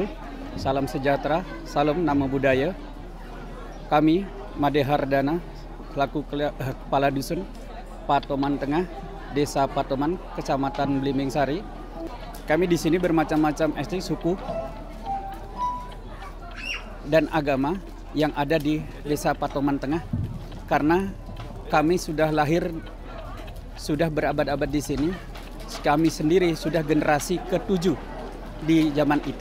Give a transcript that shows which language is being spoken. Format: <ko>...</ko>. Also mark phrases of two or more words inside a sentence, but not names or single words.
<id>Salam sejahtera, salam nama budaya. Kami Made Hardana, selaku Kepala Dusun Patoman Tengah, Desa Patoman, Kecamatan Blimbing Sari. Kami di sini bermacam-macam etnis, suku, dan agama yang ada di Desa Patoman Tengah. Karena kami sudah lahir, sudah berabad-abad di sini. Kami sendiri sudah generasi ke-7 di zaman itu.</id>